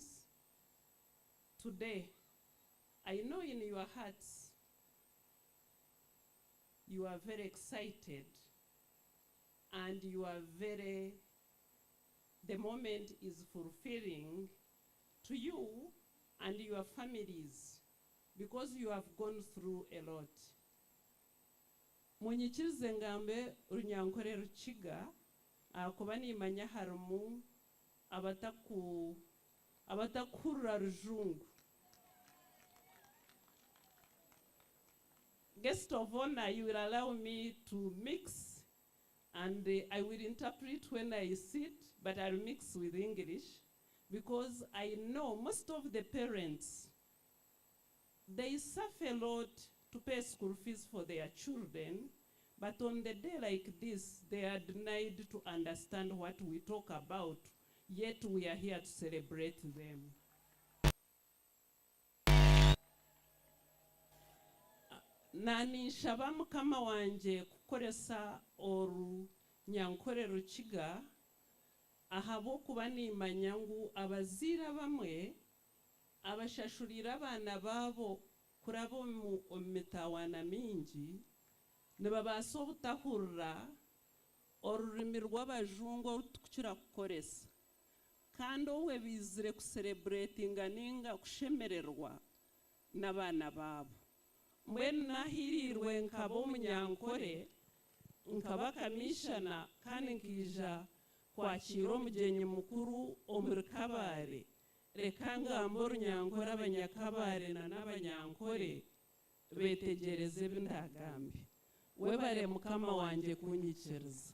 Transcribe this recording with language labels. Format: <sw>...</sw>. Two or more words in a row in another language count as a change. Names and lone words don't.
<en>Today, I know in your hearts, you are very excited and you are the moment is fulfilling to you and your families because you have gone through a lot.</en> <nyn>Munyikirize ngambe runyankore rukiga akuba nimanya harimu abatakurura rujungu.</nyn> <en>Guest of honor, you will allow me to mix and I will interpret when I sit, but I'll mix with English because I know most of the parents, they suffer a lot to pay school fees for their children, but on the day like this, they are denied to understand what we talk about, yet we are here to celebrate them.</en> <nyn>Nani nshaba mukama wanje kukoresa oru nyankore rukiga ahabo kuba nimanya ngu abazira bamwe abashashurira abana babo kurabo mu mitawana mingi nibabasa obutahurira orurimi rw'abajungu tukira kukoresa kandi owe bizire kucelebratinga ninga kushemererwa n'abana babo. Mbwenu nahirirwe nkaba omunyankore nkaba kamishana kandi nkija kwakira omugyenyi mukuru omuri Kabale reka ngamba orunyankore abanyakabale n'abanyankore betegereze ebindagambe webare mukama wanje kunyikiriza.</nyn>